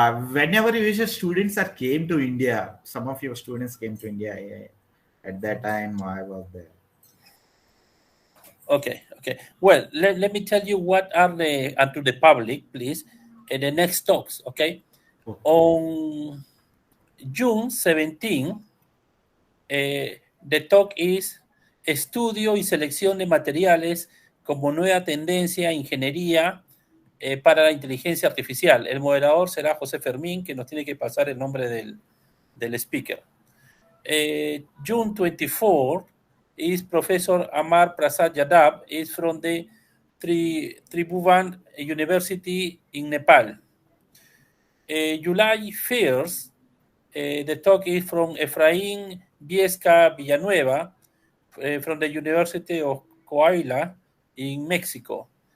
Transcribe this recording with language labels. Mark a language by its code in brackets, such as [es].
[en] Whenever your students came to India, some of your students came to India. At that time, I was there. Okay. Well, let me tell you what are and to the public, please, the next talks, okay? On June 17, the talk is [es] Estudio y selección de materiales como nueva tendencia ingeniería para la inteligencia artificial. El moderador será José Fermín, que nos tiene que pasar el nombre del speaker. [en] June 24 is Professor Amar Prasad Yadav, is from the Tribhuvan University in Nepal. July 1st, the talk is from Efraín Viesca Villanueva from the University of Coahuila in Mexico.